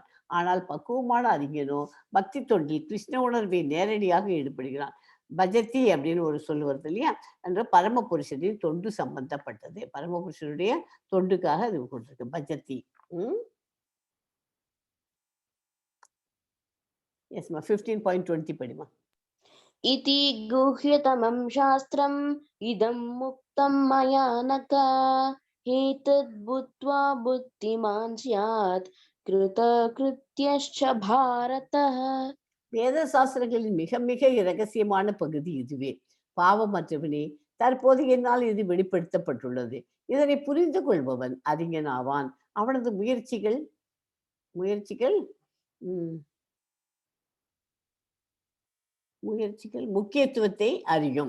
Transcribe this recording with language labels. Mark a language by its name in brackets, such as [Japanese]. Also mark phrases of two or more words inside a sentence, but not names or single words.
[Tamil] ஆனால் பக்குவமான அறிஞனோ பக்தி தொண்டில் கிருஷ்ண உணர்வை நேரடியாக ஈடுபடுகிறான். பஜத்தி அப்படின்னு ஒரு சொல் வருது இல்லையா? என்ற பரம புருஷனின் தொண்டு சம்பந்தப்பட்டது. பரம புருஷனுடைய தொண்டுக்காக அது கொடுத்துருக்கு பஜத்தி. எஸ்மா 15.20 படிமா. [Sanskrit] इति गुह्यतमं शास्त्रम् इदं मुक्तं मया नघ एतद् बुद्ध्वा बुद्धिमान् स्यात् कृतकृत्यश्च भारतः. [Tamil] வேத சாஸ்திரங்களின் மிக மிக இரகசியமான பகுதி இதுவே. பாவமற்றவனே, தற்போது என்னால் இது வெளிப்படுத்தப்பட்டுள்ளது. இதனை புரிந்து கொள்பவன் அறிஞன் ஆவான். அவனது முயற்சிகள் முயற்சிகள் உம், முயற்சிகள் முக்கியத்துவத்தை அறியும்.